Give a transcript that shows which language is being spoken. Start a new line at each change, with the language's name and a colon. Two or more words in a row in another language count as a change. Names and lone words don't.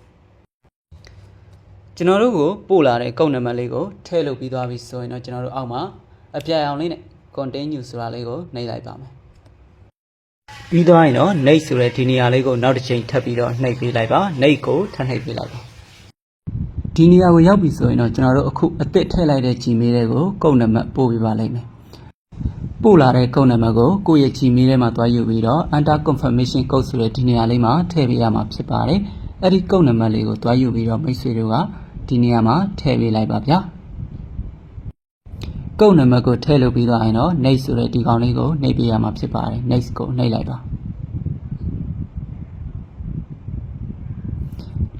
Burmese: ကျွန်တော်တို့ကိုပို့လာတဲ့ကုတ်နံပါတ်လေးကိုထည့်လုပ်ပြီးသွားပြီဆိုရင်တော့ကျွန်တော်တို့အောက်မှာအပြအောင်လေးနဲ့ continue ဆိုတာလေးကိုနှိပ်လိုက်ပါမယ်ပြီး သွားရင်တော့ next ဆိုတဲ့ဒီနေရာလေးကိုနောက်တစ်ချိန်ထပ်ပြီးတော့နှိပ်ပေးလိုက်ပါ next ကိုထပ်နှိပ်ပေးလိုက်ပါဒီနေရာကိုရောက်ပြီဆိုရင်တော့ကျွန်တော်တို့အခုအသစ်ထည့်လိုက်တဲ့ Gmail တွေကိုကုတ်နံပါတ်ပို့ပေးပါလိမ့်မယ်ပို့လာတဲ့ကုတ်နံပါတ်ကိုကိုယ့်ရဲ့ Gmail ထဲမှာသွားယူပြီးတော့
English: enter confirmation code
Burmese: ဆိုတဲ့ဒီနေရာလေးမှာထည့်ပေးရမှာဖြစ်ပါတယ်အဲ့ဒီကုတ်နံပါတ်လေးကိုသွားယူပြီးတော့မိတ်ဆွေတို့ကဒီနေရာမှာထည့်ပေးလိုက်ပါဗျာ ကုတ်နံပါတ်ကိုထည့်လုပ်ပြီးတော့ရင်တော့ next ဆိုတဲ့ဒီကောင်လေးကိုနှိပ်ပေးရမှာဖြစ်ပါတယ် next ကိုနှိပ်လိုက်ပါဒီ